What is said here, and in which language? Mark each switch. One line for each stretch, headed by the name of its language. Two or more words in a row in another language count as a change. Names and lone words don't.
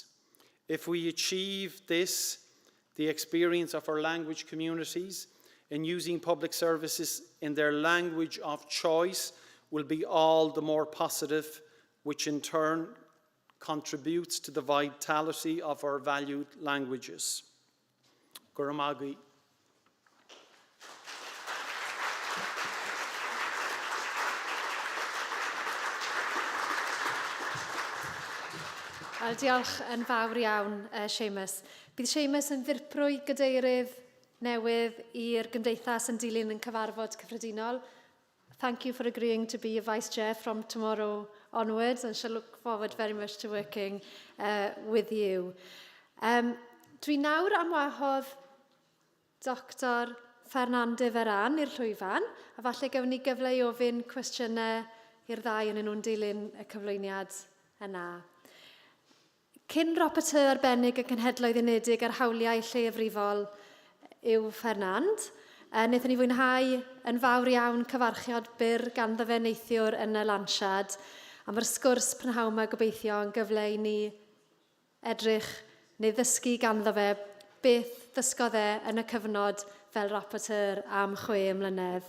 English: If we achieve this, the experience of our language communities in using public services in their language of choice will be all the more positive, which in turn contributes to the vitality of our valued languages. Guramagi.
Welsh: Diolch yn fawr iawn, Seamus. Bydd Seamus yn ddirprwy gadeirydd newydd i'r Gymdeithas yn dilyn yn cyfarfod cyffredinol.
English: Thank you for agreeing to be a Vice Chair from tomorrow onwards, and shall look forward very much to working with you.
Welsh: Dwi nawr am wahodd Dr Fernande Ferran i'r llwyfan, a falle gawn ni gyfle i ofyn cwestiynau i'r ddau yn nhw'n dilyn y cyflwyniad yna. Cyn rapporteur arbennig y Cenhedloedd Unedig ar hawliau lleiafrifol yw Fernand, wnaethon ni fwynhau yn fawr iawn cyfarchiad byr ganddo fe neithiwr yn y lansiad, a mae'r sgwrs prynhawn yma gobeithio yn gyfle i ni edrych neu ddysgu ganddo fe beth ddysgodd e yn y cyfnod fel rapporteur am 6 mlynedd.